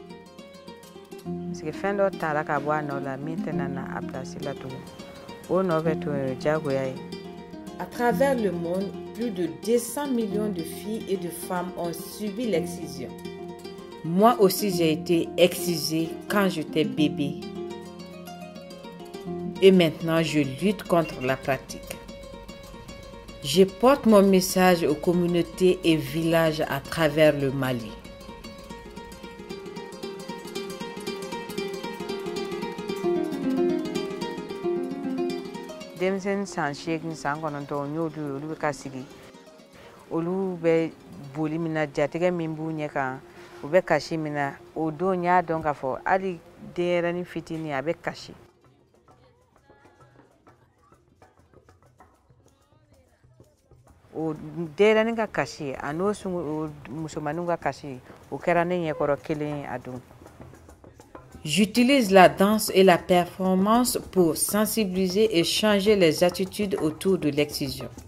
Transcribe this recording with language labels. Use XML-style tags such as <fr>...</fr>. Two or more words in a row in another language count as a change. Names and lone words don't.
<fr>À travers le monde, plus de 200 millions de filles et de femmes ont subi l'excision. Moi aussi, j'ai été excisée quand j'étais bébé. Et maintenant, je lutte contre la pratique. Je porte mon message aux communautés et villages à travers le Mali.</fr> <bm>Denmisɛnnin san 8 san 9 n y'olu ye olu bɛ ka sigi olu bɛ boli min na jatigɛ min b'u ɲɛ kan u bɛ kasi min na o don n y'a dɔn k'a fɔ hali denyɛrɛnin fitinin a bɛ kasi. O denyɛrɛnin ka kasi a n'o musomaninw ka kasi o kɛra ne ɲɛkɔrɔ kelen ye a don.</bm> <fr>J'utilise la danse et la performance pour sensibiliser et changer les attitudes autour de l'excision.</fr>